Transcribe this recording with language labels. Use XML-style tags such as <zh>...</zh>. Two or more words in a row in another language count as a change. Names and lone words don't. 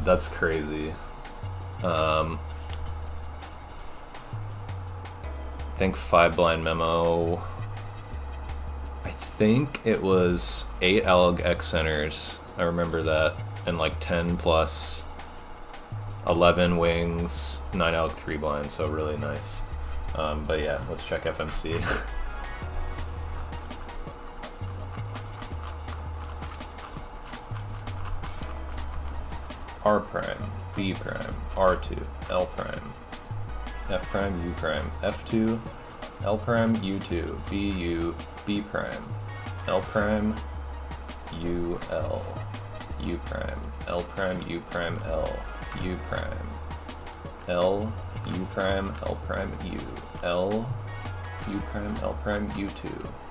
<en>That's crazy. I think 5 blind memo. I think it was 8 alg X centers. I remember that. And like 10 plus 11 wings, 9 alg 3 blind. So really nice. But yeah, let's check FMC. R prime, B prime, R2, L prime, F prime, U prime, F2, L prime, U2, BU, B prime, L prime, U, L, U prime, L prime, U prime, L, U prime, L, U prime, L prime, U, L, U prime, L prime, U2.</en>